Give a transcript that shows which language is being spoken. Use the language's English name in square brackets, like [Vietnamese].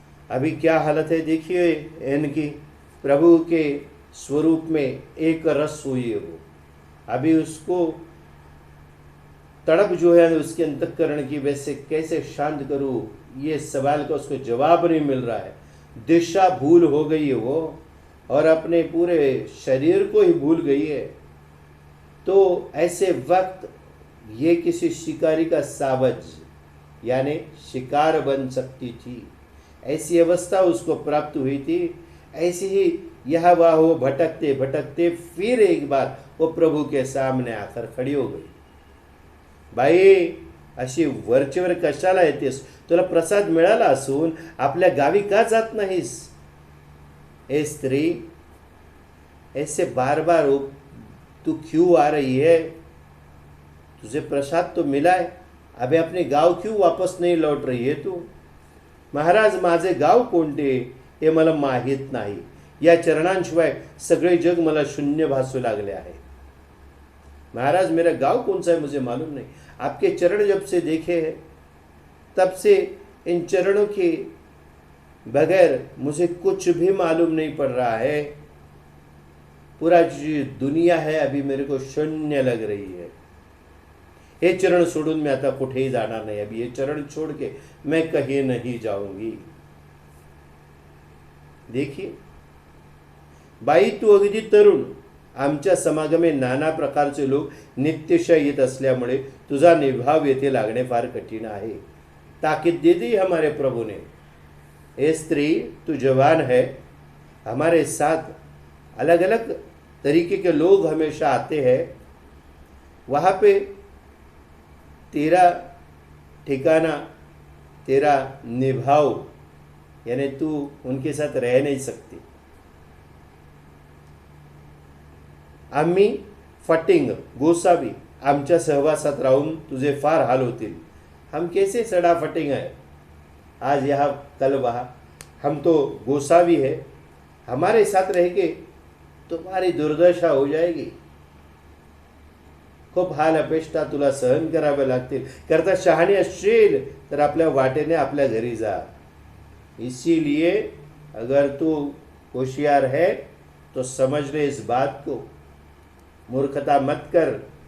[Hindi] अभी क्या हालत है देखिए इनकी. प्रभु के स्वरूप में एक रस हुई है वो. अभी उसको तड़प जो है उसके अंतःकरण की, वैसे कैसे शांत करूं, ये सवाल का उसको जवाब नहीं मिल रहा है. दिशा भूल हो गई है वो और अपने पूरे शरीर को ही भूल गई है. तो ऐसे वक्त ये किसी शिकारी का सावज यानी शिकार बन सकती थी। ऐसी अवस्था उसको प्राप्त हुई थी। ऐसी ही यह वह वो भटकते भटकते फिर एक बार वो प्रभु के सामने आकर खड़ी हो गई। [Marathi] बाई, अशी वरचेवर कशाला येतेस? तुला प्रसाद मिळाला असून आपल्या गावी का जात नाहीस? [Hindi] ए स्त्री, ऐसे बार बार तू क्यों आ रही है? तुझे प्रसाद तो मिला है, अभी अपने गाव क्यों वापस नहीं लौट रही है तू? [Marathi] महाराज, माझे गाव कोणते हे मला माहीत नाही. या चरणांशिवाय सगळे जग मला शून्य भासू लागले आहे. [Hindi] महाराज, मेरा गांव कौन सा है मुझे मालूम नहीं. आपके चरण जब से देखे हैं तब से इन चरणों के बगैर मुझे कुछ भी मालूम नहीं पड़ रहा है. पूरा जो दुनिया है अभी मेरे को शून्य लग रही है. [Marathi] हे चरण सोडून मैं आता कुठेही जाणार नाही. [Hindi] अभी ये चरण छोड़ के मैं कहीं नहीं जाऊंगी. [Marathi] देखिए बाई, तू अगदी तरुण. आमच्या समागमे नाना प्रकारचे लोक नित्यशः येत असल्यामुळे तुझा निभाव येथे लागणे फार कठीण आहे. [Hindi] ताकीद दे दी हमारे प्रभु ने. ए स्त्री, तू जवान है. हमारे साथ अलग अलग तरीके के लोग हमेशा आते हैं. वहाँ पे तेरा ठिकाना, तेरा निभाव, यानी तू उनके साथ रह नहीं सकती. [Marathi] आम्ही फटिंग गोसावी आमच्या सहवासात राहून तुझे फार हाल होतील. [Hindi] हम कैसे सड़ा फटिंग है, आज यहाँ कल वहाँ. हम तो गोसावी है. हमारे साथ रह के तुम्हारी दुर्दशा हो जाएगी. [Marathi] खूप हाल अपेष्टा तुला सहन करावे लागतील. करता शहाणी असशील तर आपल्या वाटेने आपल्या घरी जा. [Hindi] इसीलिए अगर तू होशियार है तो समझ ले इस बात को. मूर्खता मत कर.